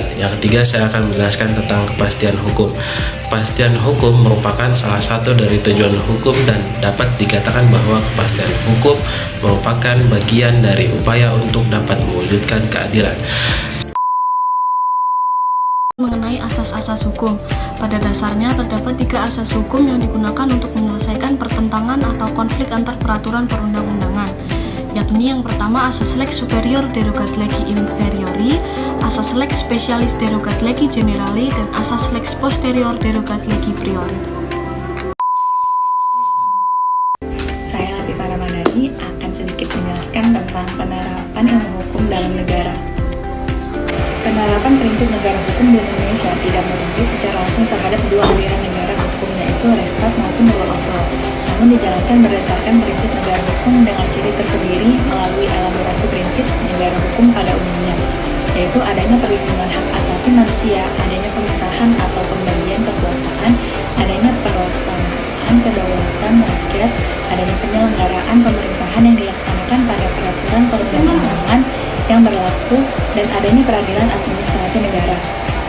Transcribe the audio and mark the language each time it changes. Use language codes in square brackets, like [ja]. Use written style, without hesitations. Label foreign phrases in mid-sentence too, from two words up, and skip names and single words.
[id] Yang ketiga, saya akan menjelaskan tentang kepastian hukum. Kepastian hukum merupakan salah satu dari tujuan hukum dan dapat dikatakan bahwa kepastian hukum merupakan bagian dari upaya untuk dapat mewujudkan keadilan. Mengenai asas-asas hukum, pada dasarnya terdapat 3 asas hukum yang digunakan untuk menyelesaikan pertentangan atau konflik antar peraturan perundang-undangan, yakni yang pertama asas [la] lex superior derogat legi inferiori, [id] asas [la] lex specialis derogat legi generali, [id] dan asas [la] lex posterior derogat legi priori. Saya Latifah Ramadhani akan sedikit menjelaskan tentang penerapan ilmu hukum dalam negara. Penerapan prinsip negara hukum di Indonesia tidak merujuk secara langsung terhadap dua aliran negara hukum, yaitu res [en] stat maupun rule of law, [id] namun dijalankan berdasarkan prinsip negara hukum dengan ciri tersendiri melalui elaborasi prinsip negara hukum pada umumnya, yaitu adanya perlindungan hak asasi manusia, adanya pemisahan atau pembagian kekuasaan, adanya pelaksanaan kedaulatan rakyat, adanya penyelenggaraan pemerintahan yang dilaksanakan pada peraturan perundang-undangan yang berlaku, dan adanya peradilan administrasi negara.